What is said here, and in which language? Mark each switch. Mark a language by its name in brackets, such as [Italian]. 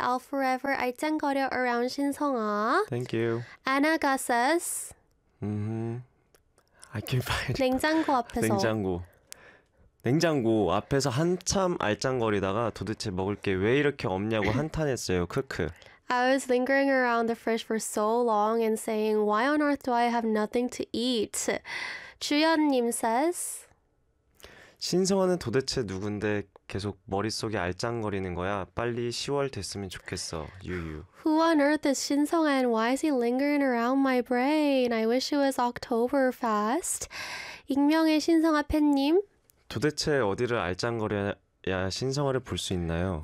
[English] I'll forever [Korean] 알짱거려 [English] around 신성아. Thank you. Anaga says, I can find [Korean] 냉장고 앞에서. 냉장고. 냉장고 앞에서 한참 알짱거리다가 도대체 먹을 게 왜 이렇게 없냐고 한탄했어요. 크크. [English] I was lingering around the fridge for so long and saying, why on earth do I have nothing to eat? 주연님 says, [Korean] 신성아는 도대체 누군데 계속 머릿속에 알짱거리는 거야? 빨리 10월 됐으면 좋겠어. 유유. [English] Who on earth is 신성아 and why is he lingering around my brain? I wish it was October fast. [Korean] 익명의 신성아 팬님, 도대체 어디를 알짱거려야 신성아를 볼 수 있나요?